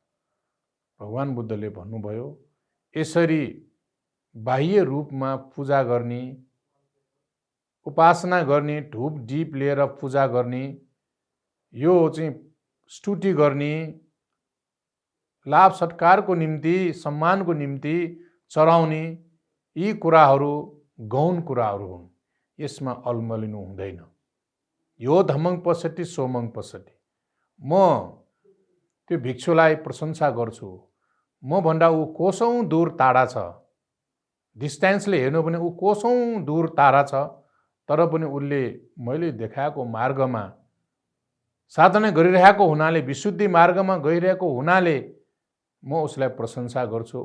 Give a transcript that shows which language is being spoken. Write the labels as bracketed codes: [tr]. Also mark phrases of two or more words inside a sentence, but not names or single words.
[ne] भगवान बुद्धले भन्नुभयो, यसरी बाह्य रूपमा पूजा गर्ने, उपासना गर्ने, धूप दीप लिएर पूजा गर्ने, यो चाहिँ स्तुति गर्ने, लाभ सत्कारको निम्ति, सम्मानको निम्ति चढाउने यी कुराहरू गौण कुराहरू हुन्। यसमा अल्मलिनु हुँदैन। [pi] यो धम्मं पश्यति सोमं पश्यति। [ne] म त्यो भिक्षुलाई प्रशंसा गर्छु। म भन्दा ऊ कोसौँ दूर टाढा छ। डिस्टेन्सले हेर्नु भने ऊ कोसौँ दूर टाढा छ, तर पनि उसले मैले देखाएको मार्गमा साधना गरिरहेको हुनाले, विशुद्धि मार्गमा गइरहेको हुनाले म उसलाई प्रशंसा गर्छु।